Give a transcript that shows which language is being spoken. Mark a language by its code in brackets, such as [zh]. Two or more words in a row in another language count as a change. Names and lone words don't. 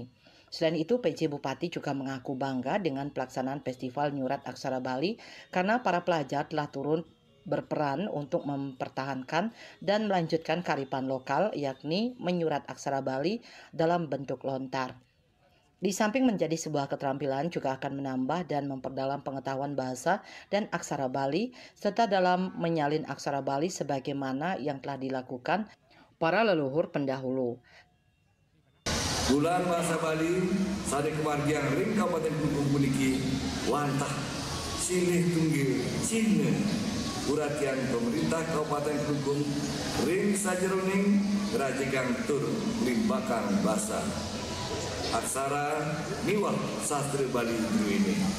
[id] Selain itu, PJ Bupati juga mengaku bangga dengan pelaksanaan Festival Nyurat Aksara Bali karena para pelajar telah turun berperan untuk mempertahankan dan melanjutkan kearifan lokal yakni menyurat aksara Bali dalam bentuk lontar. Di samping menjadi sebuah keterampilan juga akan menambah dan memperdalam pengetahuan bahasa dan aksara Bali serta dalam menyalin aksara Bali sebagaimana yang telah dilakukan para leluhur pendahulu. [ban] Bulan Bahasa Bali sade kemargian ring Kabupaten Kelungkung puniki wantah silih tunggil cina uratian pemerintah Kabupaten Kelungkung ring sajeroning rajigang tur limbakan bahasa aksara miwah sastra Bali ini.